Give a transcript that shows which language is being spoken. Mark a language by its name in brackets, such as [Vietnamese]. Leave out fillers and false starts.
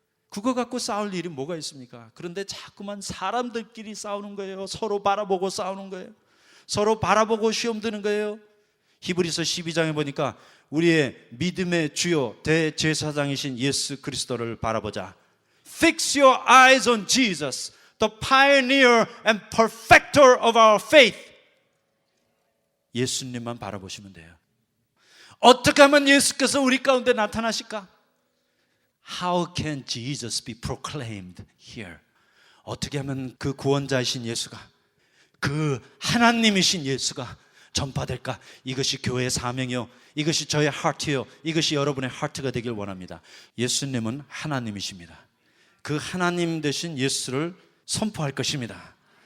[Korean] 그거 갖고 싸울 일이 뭐가 있습니까? 그런데 자꾸만 사람들끼리 싸우는 거예요. 서로 바라보고 싸우는 거예요. 서로 바라보고 시험 드는 거예요. 히브리서 12장에 보니까 우리의 믿음의 주요 대제사장이신 예수 그리스도를 바라보자. [English] Fix your eyes on Jesus, the pioneer and perfecter of our faith. [Korean] 예수님만 바라보시면 돼요. 어떻게 하면 예수께서 우리 가운데 나타나실까? [English] How can Jesus be proclaimed here? [Korean] 어떻게 하면 그 구원자이신 예수가, 그 하나님이신 예수가 전파될까? 이것이 교회의 사명이요, 이것이 저의 하트요, 이것이 여러분의 하트가 되길 원합니다. 예수님은 하나님이십니다. 그 하나님 되신 예수를 선포할 것입니다.